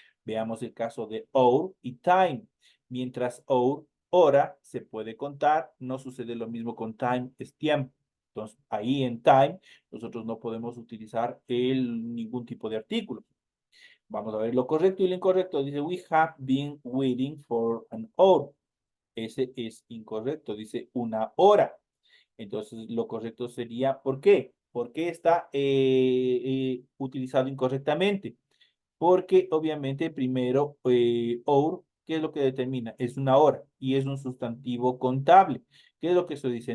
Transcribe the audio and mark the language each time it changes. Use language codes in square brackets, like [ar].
[es] Veamos el caso de hour y time. Mientras hour, hora, se puede contar, no sucede lo mismo con time, es tiempo. Entonces, ahí en time, nosotros no podemos utilizar ningún tipo de artículo. Vamos a ver lo correcto y lo incorrecto. Dice, [en] we have been waiting for an hour. [es] Ese es incorrecto. Dice una hora. Entonces, lo correcto sería, ¿por qué? ¿Por qué está utilizado incorrectamente? Porque obviamente primero, hour, ¿qué es lo que determina? Es una hora y es un sustantivo contable. ¿Qué es lo que se dice?